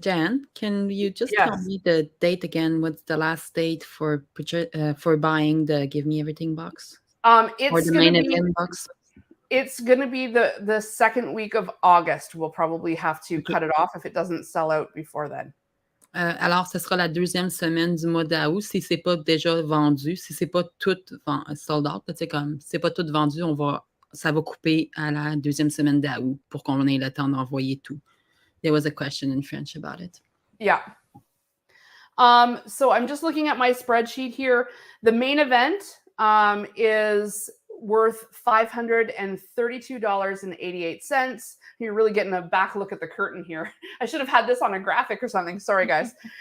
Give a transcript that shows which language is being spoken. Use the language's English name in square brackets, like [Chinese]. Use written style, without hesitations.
[English] Jan, can you just tell me the date again? What's the last date for buying the Give Me Everything box? It's going to be box. It's going to be the second week of August. We'll probably have to cut it off if it doesn't sell out before then. [French] Alors, ce sera la deuxième semaine du mois d'août. Si c'est pas déjà vendu, si c'est pas tout sold out, tu sais, comme c'est pas tout vendu, ça va couper à la deuxième semaine d'août pour qu'on ait le temps d'envoyer tout. [English] There was a question in French about it. Yeah. So I'm just looking at my spreadsheet here. The main event is worth $532.88. You're really getting a back look at the curtain here. I should have had this on a graphic or something. Sorry, guys.